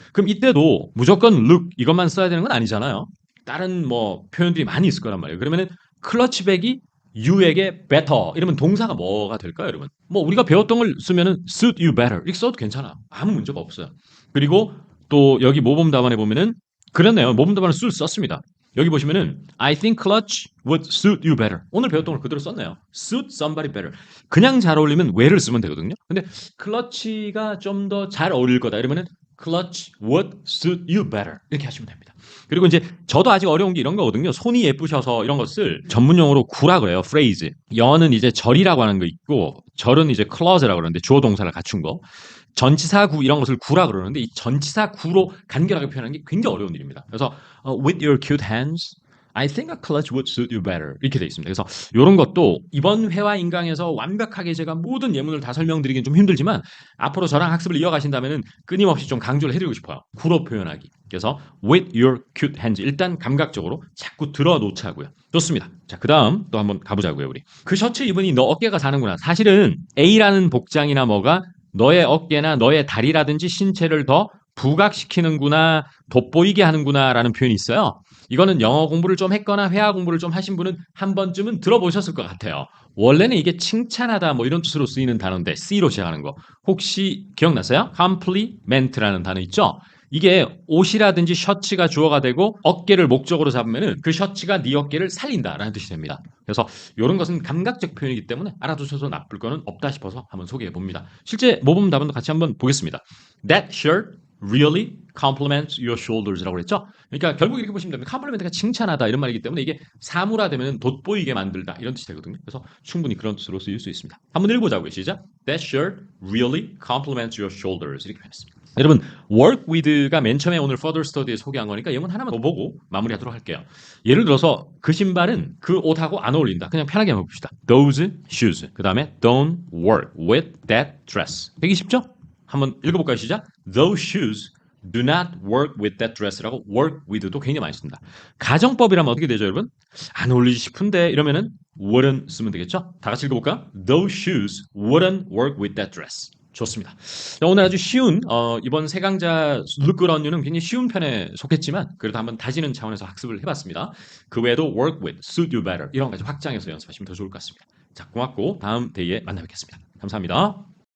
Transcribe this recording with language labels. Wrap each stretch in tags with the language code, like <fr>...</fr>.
<ko>그럼 이때도 무조건 look 이것만 써야 되는 건 아니잖아요. 다른 뭐 표현들이 많이 있을 거란 말이에요. 그러면은 클러치백이 you에게 better 이러면 동사가 뭐가 될까요, 여러분? 뭐 우리가 배웠던 걸 쓰면은</ko> <en>suit you better</en> <ko>이렇게 써도 괜찮아. 아무 문제가 없어요. 그리고 또 여기 모범 답안에 보면은 그렇네요. 모범 답안을 suit 썼습니다.</ko> <en>여기 보시면은 I think clutch would suit you better.</en> <ko>오늘 배웠던 걸 그대로 썼네요.</ko> <en>suit somebody better.</en> <ko>그냥 잘 어울리면 where를 쓰면 되거든요. 근데 clutch가 좀 더 잘 어울릴 거다 이러면은</ko> <en>clutch would suit you better.</en> <ko>이렇게 하시면 됩니다. 그리고 이제 저도 아직 어려운 게 이런 거거든요. 손이 예쁘셔서 이런 것을 전문 용어로 구라 그래요.</ko> <en>phrase.</en> <ko>영어는 이제 절이라고 하는 거 있고 절은 이제 clause라고 그러는데 주어 동사를 갖춘 거. 전치사 구 이런 것을 구라 그러는데 이 전치사 구로 간결하게 표현하는 게 굉장히 어려운 일입니다.</ko> <en>그래서 with your cute hands, I think a clutch would suit you better</en> <ko>이렇게 돼 있습니다. 그래서 이런 것도 이번 회화 인강에서 완벽하게 제가 모든 예문을 다 설명드리긴 좀 힘들지만 앞으로 저랑 학습을 이어가신다면은 끊임없이 좀 강조를 해드리고 싶어요. 구로 표현하기. 그래서</ko> <en>with your cute hands</en> <ko>일단 감각적으로 자꾸 들어놓자고요. 좋습니다. 자, 그 다음 또 한번 가보자고요. 우리 그 셔츠 입으니 너 어깨가 사는구나. 사실은 A라는 복장이나 뭐가 너의 어깨나 너의 다리라든지 신체를 더 부각시키는구나, 돋보이게 하는구나 라는 표현이 있어요. 이거는 영어 공부를 좀 했거나 회화 공부를 좀 하신 분은 한 번쯤은 들어보셨을 것 같아요. 원래는 이게 칭찬하다 뭐 이런 뜻으로 쓰이는 단어인데 C로 시작하는 거 혹시 기억나세요? compliment라는 단어 있죠? 이게 옷이라든지 셔츠가 주어가 되고 어깨를 목적으로 잡으면은 그 셔츠가 네 어깨를 살린다라는 뜻이 됩니다. 그래서 이런 것은 감각적 표현이기 때문에 알아두셔도 나쁠 거는 없다 싶어서 한번 소개해 봅니다. 실제 모범 답안도 같이 한번 보겠습니다.</ko> <en>That shirt really compliments your shoulders라고 그랬죠?</en> <ko>그러니까 결국 이렇게 보시면 됩니다. compliment가 칭찬하다 이런 말이기 때문에 이게 사물화되면 돋보이게 만들다 이런 뜻이 되거든요. 그래서 충분히 그런 뜻으로 쓰일 수 있습니다. 한번 읽어보자고요. 시작.</ko> <en>That shirt really compliments your shoulders</en> <ko>이렇게 표현했습니다. 여러분, work with가 맨 처음에 오늘 further study에 소개한 거니까 예문 하나만 더 보고 마무리하도록 할게요. 예를 들어서 그 신발은 그 옷하고 안 어울린다. 그냥 편하게 한번 봅시다.</ko> <en>Those shoes.</en> <ko>그 다음에</ko> <en>don't work with that dress.</en> <ko>되게 쉽죠? 한번 읽어볼까요? 시작.</ko> <en>Those shoes do not work with that dress라고 work with도</en> <ko>굉장히 많이 씁니다. 가정법이라면 어떻게 되죠, 여러분? 안 어울리지 싶은데 이러면은 wouldn't 쓰면 되겠죠? 다 같이 읽어볼까요?</ko> <en>Those shoes wouldn't work with that dress.</en> <ko>좋습니다. 자, 오늘 아주 쉬운 이번 세 강좌 Look Good on You는 굉장히 쉬운 편에 속했지만 그래도 한번 다지는 차원에서 학습을 해봤습니다. 그 외에도</ko> <en>Work with, Suit You Better</en> <ko>이런 것까지 확장해서 연습하시면 더 좋을 것 같습니다. 자, 고맙고 다음 대회에 만나 뵙겠습니다. 감사합니다.</ko>